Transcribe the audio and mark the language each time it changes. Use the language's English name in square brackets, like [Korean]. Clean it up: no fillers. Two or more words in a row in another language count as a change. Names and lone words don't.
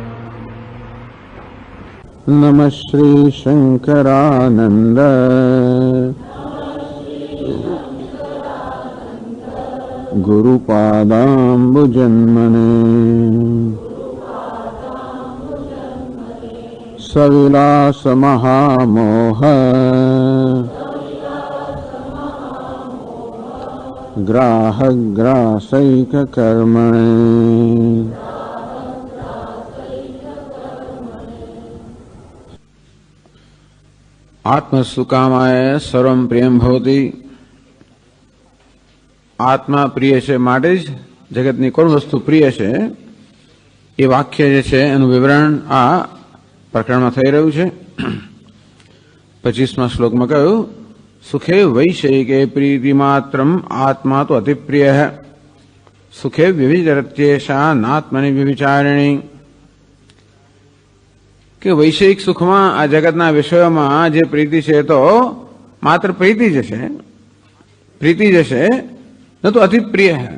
[Sanskrit] नमः श्री शंकरानंद गुरुपादाम्बुजन्मने सविलास महामोह ग्राहग्रासैक कर्मणे। आत्मसुकामाय सर्वं प्रियं भवति। [Gujarati] આત્મા પ્રિય છે માટે જ જગતની કોઈ વસ્તુ પ્રિય છે એ વાક્ય જે છે એનું વિવરણ આ પ્રકરણમાં થઈ રહ્યું છે। 25મા શ્લોકમાં કહ્યું [Sanskrit] સુખે વૈષયિકે પ્રીતિ માત્રમ આત્મા તો અતિપ્રિય સુખે વ્યભિચરત્યેષા નાત્મનિ વ્યભિચારિણી [Gujarati] કે વૈષયિક સુખમાં આ જગતના વિષયોમાં જે પ્રીતિ છે તો માત્ર પ્રીતિ જ છે ન તો અતિ પ્રિય હૈ।